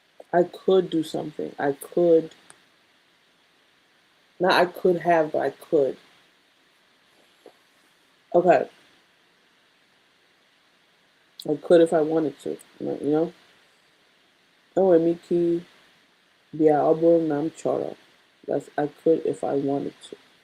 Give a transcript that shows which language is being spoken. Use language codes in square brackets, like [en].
[en] I could do something. I could. Not I could have, but I could. Okay. I could if I wanted to, you know? [ig] Enwere m ike bịa ọ bụrụ na m chọrọ. [en] That's I could if I wanted to.